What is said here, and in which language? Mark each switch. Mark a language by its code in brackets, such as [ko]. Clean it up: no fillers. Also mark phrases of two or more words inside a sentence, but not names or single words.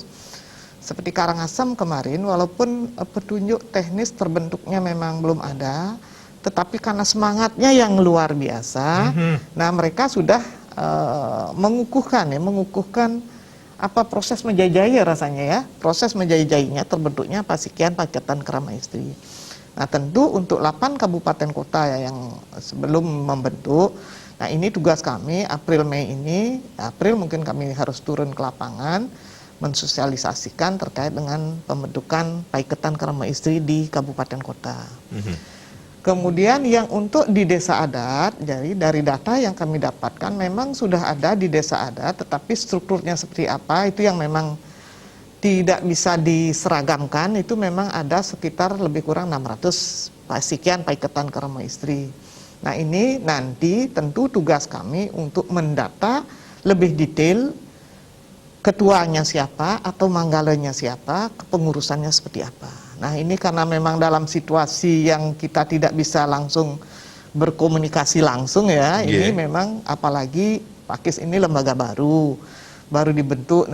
[id] Seperti Karangasem kemarin, walaupun petunjuk teknis terbentuknya memang belum ada, tetapi karena semangatnya yang luar biasa, nah mereka sudah mengukuhkan apa proses menjajai rasanya ya, proses menjajainya terbentuknya paketan kerama istri. Nah tentu untuk 8 kabupaten kota ya, yang sebelum membentuk, nah ini tugas kami April Mei ini, April mungkin kami harus turun ke lapangan mensosialisasikan terkait dengan pembentukan paiketan kerama istri di kabupaten kota. Kemudian yang untuk di desa adat, jadi dari data yang kami dapatkan memang sudah ada di desa adat, tetapi strukturnya seperti apa itu yang memang tidak bisa diseragamkan. Itu memang ada sekitar lebih kurang 600 sekian paiketan kerama istri. Nah ini nanti tentu tugas kami untuk mendata lebih detail ketuanya siapa atau manggalanya siapa, kepengurusannya seperti apa. Nah ini karena memang dalam situasi yang kita tidak bisa langsung berkomunikasi langsung ya, ini memang apalagi Pakis ini lembaga baru dibentuk.